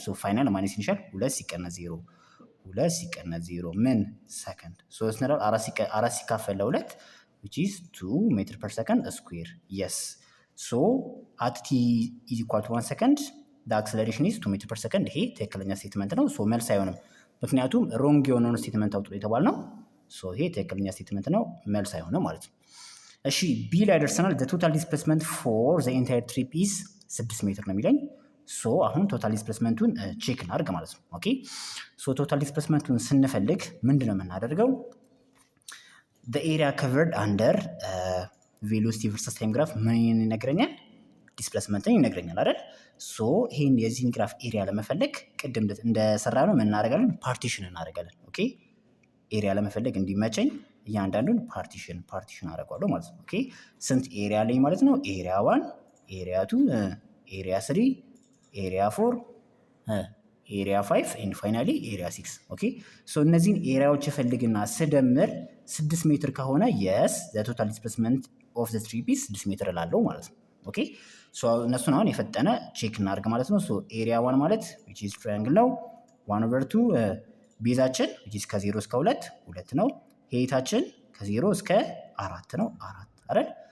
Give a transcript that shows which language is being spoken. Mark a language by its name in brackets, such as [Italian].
[Amharic] ሶ ፋይናል ማይነስ ኢኒሻል 2 ሲቀነስ 0 2 ሲቀነስ 0 ምን ሰከንድ 3 ነው 4 ሲካፈል ለ2 which is 2 ሜትር ፐር ሰከንድ ስኩዌር [English] yes so at t is equal to 1 second the acceleration is 2 [Amharic] ሜትር ፐር ሰከንድ። ይሄ ትክክለኛ ስቴትመንት ነው። ሶ መልስ አይሆንም ምክንያቱም ሮንግ የሆነውን ስቴትመንት አውጡ የተባልነው። ሶ ይሄ ትክክለኛ ስቴትመንት ነው፣ መልስ አይሆንም ማለት ነው። እሺ ቢ ላይ ደርሰናል። [English] the total displacement for the entire trip is 6 [Amharic] ሜትር ነው የሚለኝ። ሶ አሁን ቶታል ዲስፕሌስመንቱን ቼክ እናድርግ ማለት ነው። ኦኬ ሶ ቶታል ዲስፕሌስመንቱን ስንፈልግ ምንድን ነው የምናደርገው? [English] the area covered under velocity versus time graph [Amharic] ምን ይነግረኛል? ዲስፕሌስመንትን ይነግረኛል አይደል? ሶ ይሄን የዚህን ግራፍ ኤሪያ ለመፈለግ ቅድም እንደሰራ ነው ምን እናደርጋለን? ፓርቲሽን እናደርጋለን። ኦኬ ኤሪያ ለመፈለግ እንዲመቸኝ እያንዳንዱን ፓርቲሽን አደርጋለሁ ማለት ነው። ኦኬ ስንት ኤሪያ አለኝ ማለት ነው? ኤሪያ 1 ኤሪያ 2 ኤሪያ 3 ኤሪያ 4 ኤሪያ 5 ኤንድ ፋይናሊ ኤሪያ 6። ኦኬ ሶ እነዚህን ኤሪያዎች እፈልግና ስደምር 6 ሜትር ከሆነ የስ ዘ ቶታል ዲስፕሌስመንት ኦፍ ዘ ትሪፕ ኢዝ 6 ሜትር እላለሁ ማለት ነው። ኦኬ ሶ እነሱን አሁን የፈጠነ ቼክ እናድርግ ማለት ነው። ሶ ኤሪያ 1 ማለት [English] which is triangle [Amharic] ነው 1/2 ቤዛችን which is ከ0 እስከ 2 2 ነው። ሄይታችን ከ0 እስከ 4 ነው 4 አይደል?